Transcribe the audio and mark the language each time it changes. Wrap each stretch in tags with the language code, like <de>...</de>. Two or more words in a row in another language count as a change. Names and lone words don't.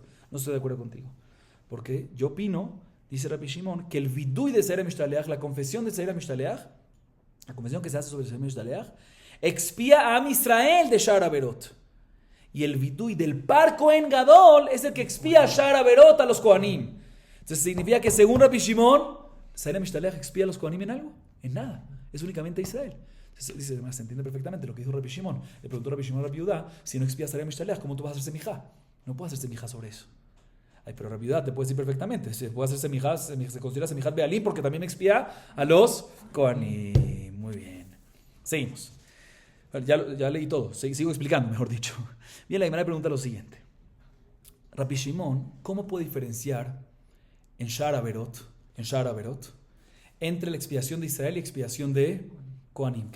<es>No estoy de acuerdo contigo. Porque yo opino, dice Rabbi Shimon, que el vidui de</es> <he>שעיר המשתלח,</he> <es>la confesión de</es> <he>שעיר המשתלח,</he> <es>la confesión que se hace sobre</es> <he>שעיר המשתלח,</he> <es>expía a</es> <he>עם ישראל</he> <es>de</es> <he>שאר עבירות.</he> <es>Y el vidui del</es> <he>פר כהן גדול</he> <es>es el que expía</es> <he>שאר עבירות</he> <es>a los Kohanim. Entonces significa que según Rabbi Shimon,</es> <he>שעיר המשתלח</he> <es>expía a los Kohanim en algo, en nada. Es únicamente Israel. Entonces dice, se entiende perfectamente lo que dijo Rabbi Shimon. Le preguntó Rabbi Shimon a Rabbi Yehuda, si no expía</es> <he>שעיר המשתלח,</he> <es>¿cómo tú vas a hacer semijá? No puedes hacer semijá sobre eso. Ay, pero Rabbi Yehuda te puede decir perfectamente, se puede hacer semijá, se considera</es> <he>סמיכת בעלים</he> <es>porque también expía a los Kohanim. Muy bien. Seguimos. Ya leí todo, sigo explicando, mejor dicho. Bien, la Gemara pregunta lo siguiente. Rabbi Shimon, ¿cómo puede diferenciar en</es> <he>שאר עבירות,</he> <es>entre la expiación de Israel y expiación de Kohanim?</es>